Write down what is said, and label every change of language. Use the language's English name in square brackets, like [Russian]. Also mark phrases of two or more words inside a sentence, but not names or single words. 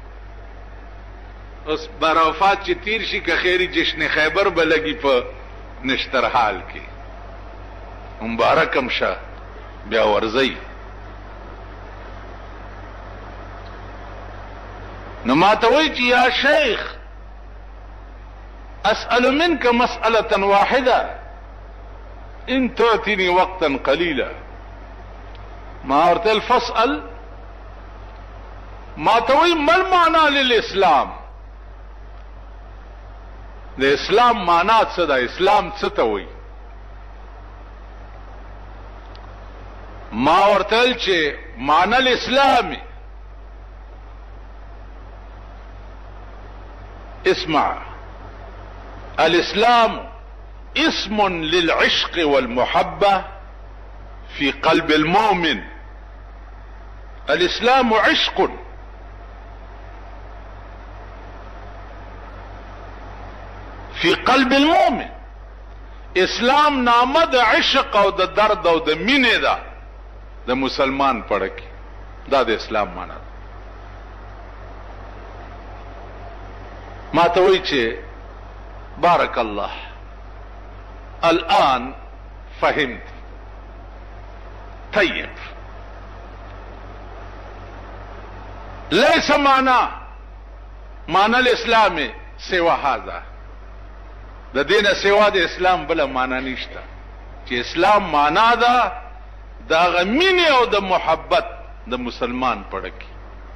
[Pashto] اوس برافات چې تیر شي که خیری جشن خیبر به لګي په نشترحال کې، مبارکم شه بیا ورځي. نو ما ته وایي چې [Arabic] یا شیخ اسأل منك مسألة واحدة ان تعطيني وقتا قليلا. [Pashto] ما ورته فاسأل. ما توي [Arabic] ما المعنى للاسلام؟ [Pashto] د اسلام معنا څه ده؟ اسلام څه ته وایي؟ ما ورتل چې [Arabic] معنی الاسلامي اسمع الاسلام اسم للعشق والمحبة في قلب المؤمن. الاسلام عشق في قلب المؤمن. [Pashto] اسلام نامه د عشق او د درد او د مینې ده د مسلمان پړه کې. دا د اسلام معنا ده. ما ته وایي چې [Arabic] بارك الله الآن فهمت. طيب ليس معنى الاسلام سوى هذا. [Pashto] د دینه سوا د اسلام بل معنا نشته چې اسلام معنا ده د غمینه او د محبت د مسلمان پړه کې.